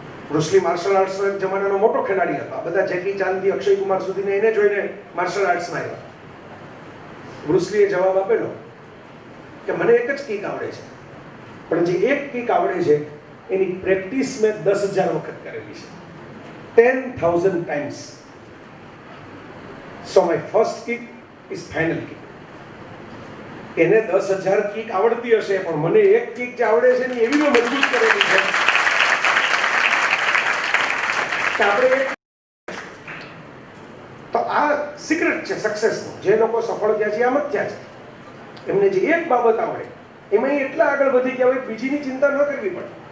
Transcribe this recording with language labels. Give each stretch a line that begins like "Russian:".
Gujarati: Bruce લી marshal આર્ટ્સનો એક જમાનાનો મોટો ખેલાડી હતો. બધા જેકી ચાંદથી અક્ષય કુમાર સુધીને એને જોઈને માર્શલ આર્ટ્સમાં આવ્યા. બ્રુસ લીએ જવાબ આપેલો કે મને એક જ કિક આવડે છે, પણ જે એક કિક આવડે છે એની પ્રેક્ટિસ મેં 10,000 વખત કરેલી છે,
English: 10,000 times. So my first kick is final kick.
Gujarati: એને 10,000 કિક આવડતી હશે, પણ મને એક કિક જે આવડે છે ને એવી મેં મજબૂત કરેલી છે કે આપણે. તો આ સિક્રેટ છે સક્સેસનો. જે લોકો સફળ થયા છે આમ જ થયા છે, એમને જે એક બાબત આવડે એમાં એટલા આગળ વધી ગયા હોય, બીજીની ચિંતા ન કરવી પડે.